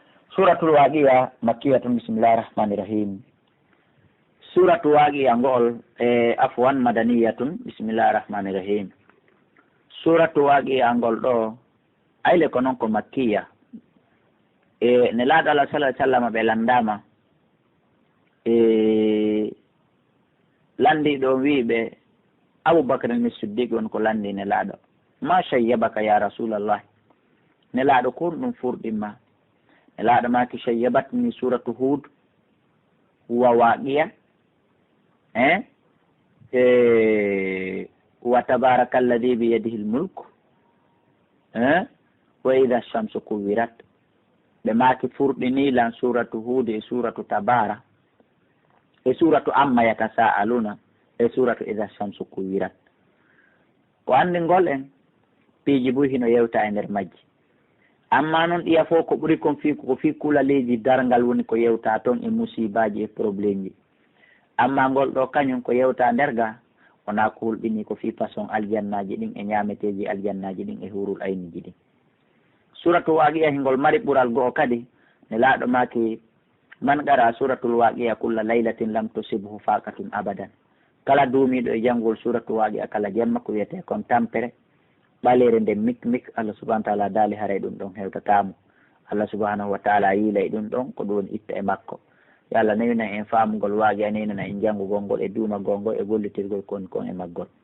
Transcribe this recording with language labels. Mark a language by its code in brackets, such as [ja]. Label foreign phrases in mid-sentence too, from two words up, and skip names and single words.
[ar] سورة الواقعة مكية. بسم الله الرحمن الرحيم. سورة الواقعة ngol عفواً مدنية. بسم الله الرحمن الرحيم. [ff] Suratul Waqi'a ngol do ayle ko non ko makkiya ne laado Allah [ar] صلى الله عليه وسلم [ff] be landama landi do wiibe Abu Bakr as-Siddiq won ko landi ne laado [ar] ما شيبك يا رسول الله [ff] ne laado ko dum furdima ne laado ma ki [ar] شيبتني سورة هود و الواقعة و تبارك الذي بيده الملك وإذا الشمس كورت [ff] be maki furdini lan [ar] سورة هود [ff] e [ar] سورة تبارك [ff] e [ar] سورة عم يتساءلون [ff] e [ar] سورة إذا الشمس كورت [ff] ko andi ngol en piiji bu hino yewta e nder majji amma non ɗiya fof ko ɓuri kon fi ko fi kulaleji darngal woni ko yewta toon e musibaji e probléme ji amma ngol ɗo kañum ko yewta nderga wona ko hulɓini ko fi façon aljannaji ɗin e ñameteji aljannaji ɗin e hurul ayniji ɗin [ar] سورة الواقعة [ff] hingol mari ɓural go'o kadi ne laaɗo maki [ar] من قرأ سورة الواقعة كل ليلة لم تصبه فاقة أبدا [ff] kala duumiɗo e janngol [ar] سورة الواقعة [ff] kala jemma ko wiyete kon tampere ɓalere nde mik [ar] الله سبحانه وتعالى [ff] daali haray ɗum ɗon hewtatamo [ar] الله سبحانه وتعالى [ff] yiilay ɗum ɗon ko ɗum woni itta e makko yo Allah nawina en faamugol Waqi'a nenana en janngugol ngol e duumagol ngol e gollitirgol kon e maggol